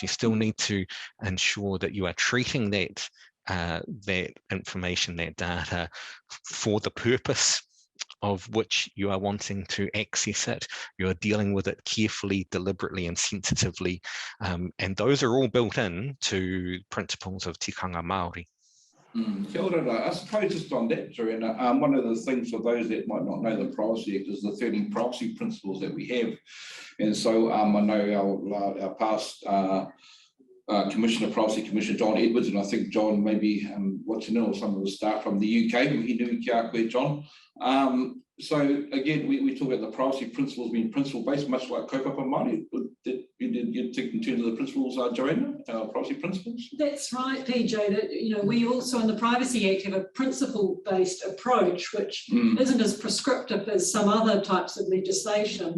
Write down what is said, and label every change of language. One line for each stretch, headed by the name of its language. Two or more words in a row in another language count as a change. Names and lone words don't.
English: You still need to ensure that you are treating that that information, that data, for the purpose of which you are wanting to access it. You are dealing with it carefully, deliberately, and sensitively. And those are all built in to principles of
Māori: tikanga Māori. Kia ora,
English: I suppose just on that, Joanna, one of the things for those that might not know the Privacy Act is the 13 privacy principles that we have. And so I know our past Commissioner, Privacy Commissioner John Edwards, and I think John maybe watching in, or some of the staff from the UK,
Māori: kia koe, John.
English: So again, we talk about the privacy principles being principle-based, much like
Māori: kaupapa Māori.
English: You take in terms of the principles, Joanna, privacy principles? That's right, PJ. That, we also in the Privacy Act have a principle-based approach, which isn't as prescriptive as some other types of legislation.